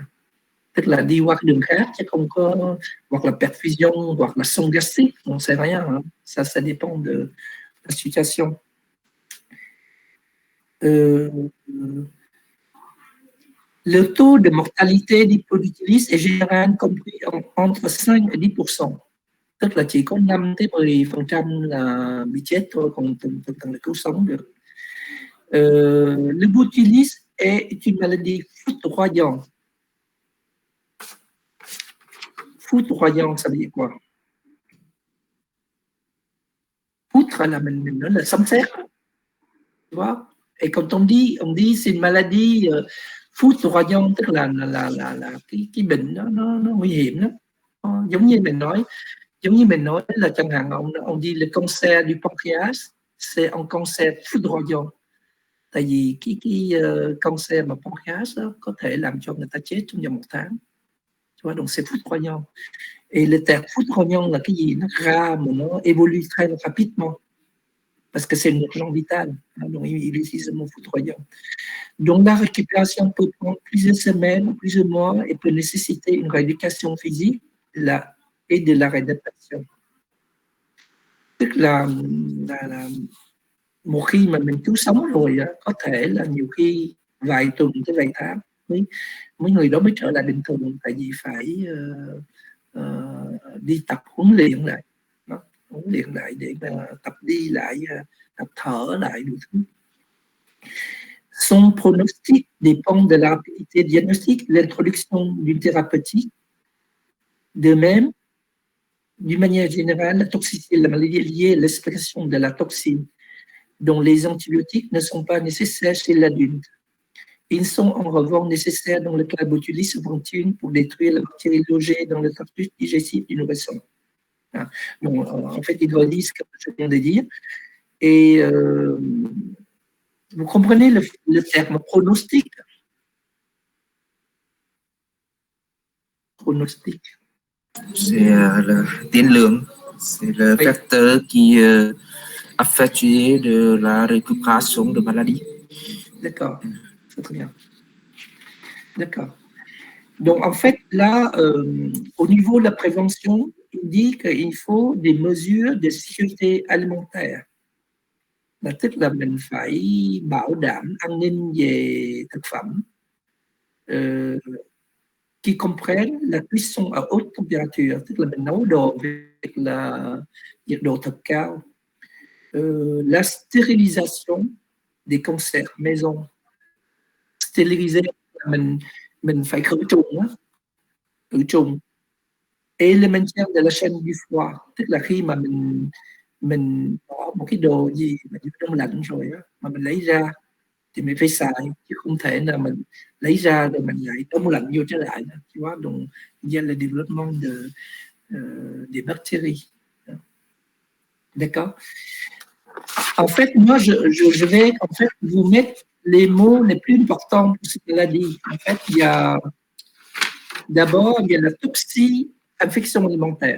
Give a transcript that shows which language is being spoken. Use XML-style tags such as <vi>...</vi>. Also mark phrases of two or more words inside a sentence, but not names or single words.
<vi>Tức là đi qua cái đường khác chứ không có, hoặc là perfusion hoặc là</vi> <fr>sonde gastrique, on ne sait rien, hein. Ça dépend de la situation. Le taux de mortalité d'hypodutilis est généralement compris entre 5 et 10%.</fr> <vi>Tức là chỉ có 5-10% là bị chết thôi, còn từng là cứu sống được.</vi> <fr>Le botulisme est une maladie foudroyante. Foudroyant, ça veut dire quoi?</fr> <vi>Foudre là, mình nói là sấm sét,</vi> <fr>tu vois? Et quand on dit c'est une maladie foudroyante,</fr> <vi>tức là cái bệnh nó nguy hiểm lắm. Giống như mình nói là chẳng hạn</vi> <fr>on dit le cancer du pancréas, c'est un cancer foudroyant.</fr> <vi>Tại vì cái cancer mà pancréas đó có thể làm cho người ta chết trong vòng 1 tháng.</vi> <fr>Tu vois, donc c'est foudroyant. Et le terme foudroyant</fr> <vi>là cái gì nó ra mà nó</vi> <fr>évolue très rapidement parce que c'est une langue vitale, hein, donc il utilise le mot foudroyant. Donc la récupération peut prendre plusieurs semaines, plusieurs mois et peut nécessiter une rééducation physique et de la réadaptation.</fr> <vi>Tức là một khi mà mình cứu sống rồi có thể là nhiều khi vài tuần tới vài tháng mấy người đó mới trở lại bình thường, tại vì phải đi tập huấn luyện lại để tập đi lại, tập thở lại đủ thứ.</vi> <fr>Son pronostic dépend de la rapidité diagnostique, l'introduction d'une thérapeutique. De même, d'une manière générale, la toxicité de la maladie est liée à l'expression de la toxine, dont les antibiotiques ne sont pas nécessaires chez l'adulte. Ils sont en revanche nécessaires dans le cas de botulisme subcutané pour détruire la bactérie logée dans le tractus digestif du nourrisson. Donc, en fait, ils doivent dire ce que je viens de dire. Et vous comprenez le terme pronostic? Pronostic. C'est le tiên lượng, c'est le facteur qui affecte de la récupération de maladie. D'accord, c'est très bien. D'accord. Donc, en fait, là, au niveau de la prévention, il dit qu'il faut des mesures de sécurité alimentaire.</fr> <vi>Là, tức là mình phải bảo đảm an ninh về thực phẩm</vi> <fr>qui comprennent la cuisson à haute température,</fr> <vi>tức là mình nấu đồ với là nhiệt độ thật cao,</vi> <fr>la stérilisation des conserves maison. Stériliser,</fr> <vi>mình phải khử trùng,</vi> <fr>et le maintien de la chaîne du froid,</fr> <vi>tức là khi mà mình bỏ một cái đồ gì mà trong đông lạnh rồi á, mà mình lấy ra thì mình phải xài, chứ không thể là mình lấy ra rồi mình lại đông lạnh vô trở lại.</vi> <fr>Tu vois, donc il y a le développement des bactéries. D'accord? En fait, moi, je vais en fait vous mettre les mots les plus importants pour cette maladie. En fait, d'abord, il y a la toxi-infection alimentaire.</fr>